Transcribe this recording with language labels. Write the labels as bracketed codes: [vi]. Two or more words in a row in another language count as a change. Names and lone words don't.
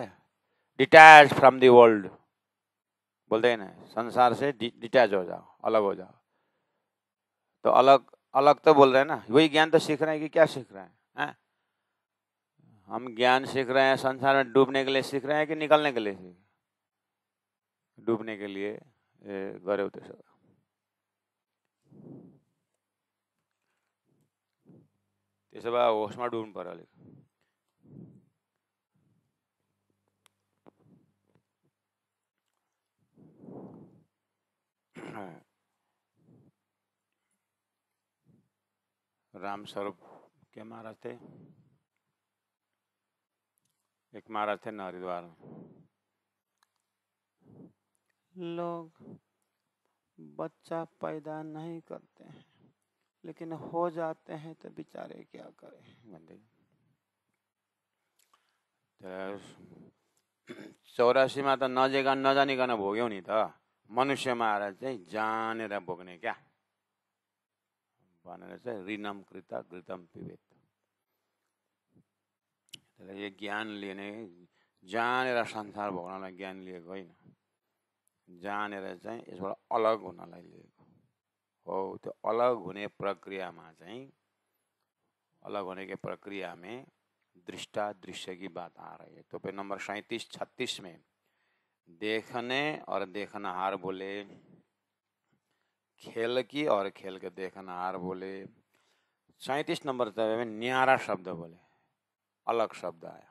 [en] detach from the world [hi] बोलते हैं ना, संसार से डिटैच हो जाओ, अलग हो जाओ। तो अलग अलग तो बोल रहे हैं ना, वही ज्ञान तो सीख रहे हैं कि क्या सीख रहे हैं? हम ज्ञान सीख रहे हैं संसार में डूबने के लिए सीख रहे हैं कि निकलने के लिए सीख? डूबने के लिए गरे होते सब। [ne] त्यसो भए होसमा डुब्नु पर्यो अलिक। [hi] राम स्वरूप के महाराज थे, एक महाराज थे हरिद्वार में। लोग बच्चा पैदा नहीं करते हैं, लेकिन हो जाते हैं तो बेचारे क्या करें। [ne] बंदे 84 में तो नजानिकन भोग्यौ नि त। मनुष्यमा आएर चाहिँ जानेर भोग्ने क्या भनेर चाहिँ [sa] ऋणम कृता घृतम पिबेत। [ne] ये ज्ञान लिने, जानेर संसार भोग्नलाई ज्ञान लिएको होइन, जानेर चाहिँ यसबाट अलग हुनलाई लिएको हो। त्यो अलग होने प्रक्रियामा चाहिँ, [hi] अलग होने के प्रक्रिया में दृष्टा दृश्य की बात आ रही है। तो पे नंबर 37-36 में देखने और देखनहार बोले, खेल की और खेल के देखनहार बोले। 37 नंबर में न्यारा शब्द बोले, अलग शब्द आया।